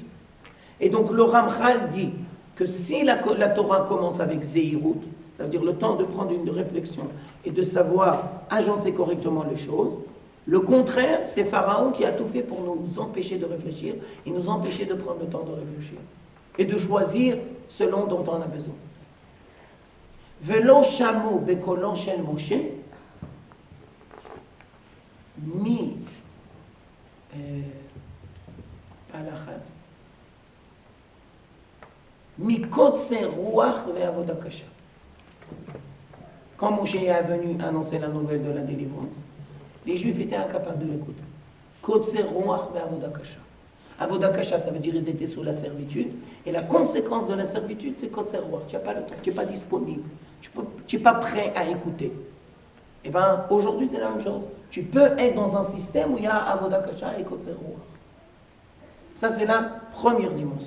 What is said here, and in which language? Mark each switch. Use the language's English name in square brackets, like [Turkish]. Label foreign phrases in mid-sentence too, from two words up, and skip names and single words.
[French] Et donc le Ramchal dit que si la Torah commence avec Zeirut, ça veut dire le temps de prendre une réflexion et de savoir agencer correctement les choses, le contraire, c'est Pharaon qui a tout fait pour nous empêcher de réfléchir et nous empêcher de prendre le temps de réfléchir et de choisir selon dont on a besoin. [Hebrew] ולא שמעו בקולו של משה מלחץ מקוצר רוח ועבודה קשה. [French] Quand Moshe est venu annoncer la nouvelle de la délivrance, les Juifs étaient incapables de l'écouter. [Hebrew] קוצר רוח ועבודה קשה. עבודה קשה, [French] ça veut dire qu'ils étaient sous la servitude, et la conséquence de la servitude, c'est [Hebrew] קוצר רוח. [French] Tu n'as pas le temps, tu n'es pas disponible, tu n'es pas prêt à écouter. Et bien, aujourd'hui, c'est la même chose. Tu peux être dans un système où il y a [Hebrew] עבודה קשה [French] et [Hebrew] קוצר רוח. [French] Ça, c'est la première dimension.